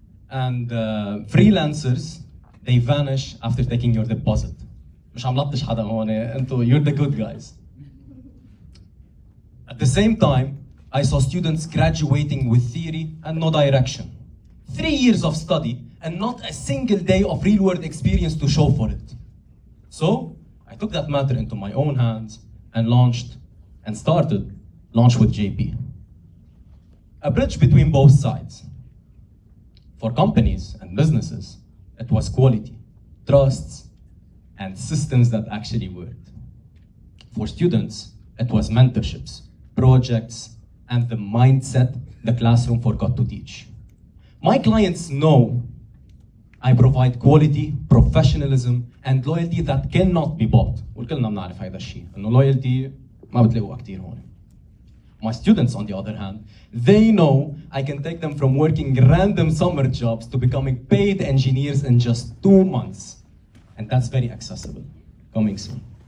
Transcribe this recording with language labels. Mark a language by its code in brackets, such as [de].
[en] And freelancers, they vanish after taking your deposit. [ar] مش عم لطش حدا هون انتو [en] you're the good guys. At the same time, I saw students graduating with theory and no direction. 3 years of study and not a single day of real-world experience to show for it. So I took that matter into my own hands and started Launchwithjp. A bridge between both sides. For companies and businesses, it was quality, trusts, and systems that actually worked. For students, it was mentorships, projects, and the mindset the classroom forgot to teach. My clients know I provide quality, professionalism, and loyalty that cannot be bought. [ar] وكلنا بنعرف هذا الشيء، إنه loyalty ما بتلاقوها كتير هون. [en] My students, on the other hand, they know I can take them from working random summer jobs to becoming paid engineers in just 2 months. And that's very accessible, coming soon.